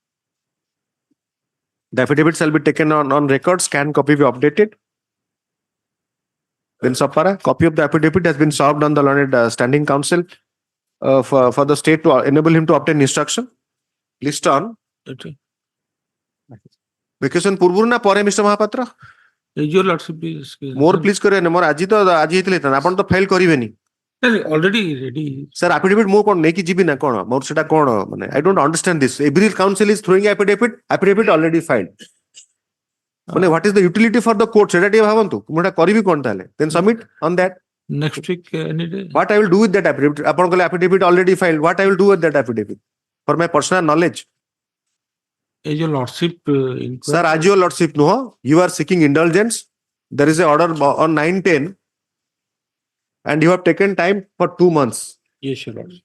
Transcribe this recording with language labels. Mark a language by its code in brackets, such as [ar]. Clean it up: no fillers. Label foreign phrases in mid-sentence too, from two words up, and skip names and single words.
[en] The affidavit shall be taken on record, scanned copy be updated. Then subpara, copy of the affidavit has been served on the learned standing counsel for the state to enable him to obtain instruction. List on vacation [or] ପୂର୍ବରୁ ନା ପରେ Mr. Mahapatra? [en] Your lordship is. More please [or] କରିବେନି ମୋର ଆଜି ହେଇଥିଲେ ଆପଣ ତ ଫାଇଲ କରିବେନି [en] Already ready. [or] ସାର୍ affidavit ମୁଁ କଣ ନେଇକି ଯିବି ନା କଣ ମୋର ସେଟା କଣ ମାନେ [en] I don't understand this. Every counsel is throwing affidavit already filed. ମାନେ what is the utility for the court [or] ସେଟା ଟିକେ ଭାବନ୍ତୁ ମୁଁ ଏଟା କରିବି କଣ ତାହେଲେ [en] then submit on that. Next week, any day. What I will do with that affidavit? [or] ଆପଣ କହିଲେ [en] affidavit already filed. What I will do with that affidavit? For my personal knowledge. Is your lordship. Sir, as your lordship, no, you are seeking indulgence. There is a order on 9/10 and you have taken time for 2 months. Yes, your lordship.